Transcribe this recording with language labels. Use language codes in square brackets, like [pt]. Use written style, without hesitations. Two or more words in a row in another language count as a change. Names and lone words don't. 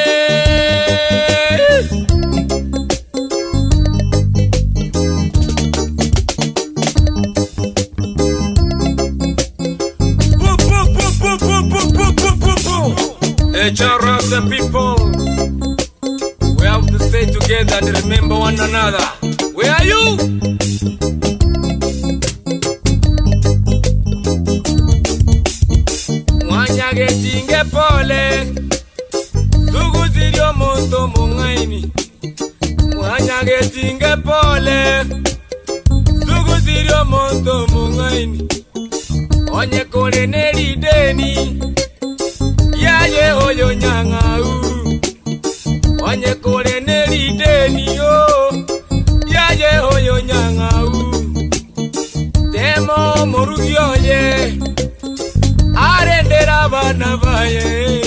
[en] The people, we have to stay together and remember one another. Where are you? [guz] Mwanyage tinge pole, sugu zirio moto mungaini. Mwanyage tinge pole, sugu zirio moto mungaini. Onye kore neri deni, yaye hoyo nyangau. Onye kore neri deni yo, yaye hoyo nyangau. Temo morugi oye, arendera bana baye.